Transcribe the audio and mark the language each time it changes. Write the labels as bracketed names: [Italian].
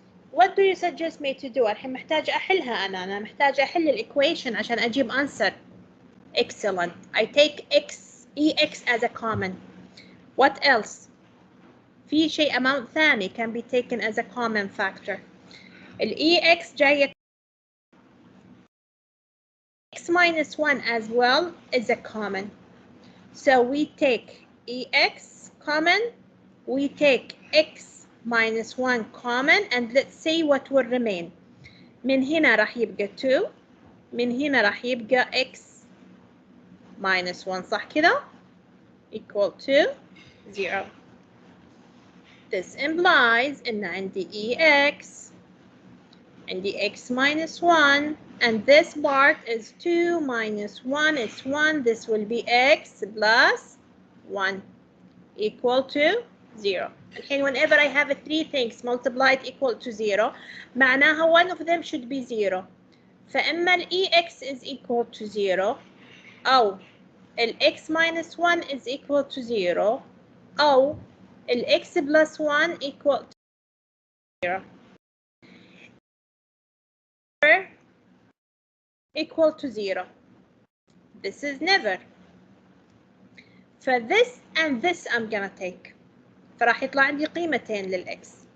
[English] What do you suggest me to do؟ [Arabic] الحين محتاجة أحلها أنا محتاجة أحل الإيكويشن عشان أجيب answer. [English] Excellent. I take ex as a common. What else؟ [Arabic] في شيء [English] amount ثاني can be taken as a common factor. ex جاية x minus 1 as well is a common. So we take ex common, we take x minus 1 common, and let's see what will remain. [Arabic] من هنا راح يبقى 2, من هنا راح يبقى x minus 1 صح كذا [English] equal to 0. This implies [Arabic] إن عندي ex عندي [English] x minus 1, and this part is 2 minus 1 is 1. This will be x plus 1 equal to 0. [Arabic] الحين [English] whenever I have three things multiplied equal to 0 [Arabic] معناها [English] one of them should be 0. فإما ex is equal to 0 أو x minus 1 is equal to 0 أو x plus 1 equal to 0. Equal to 0. This is never. For this and this I'm gonna take. [Arabic] فراح يطلع عندي قيمتين للx.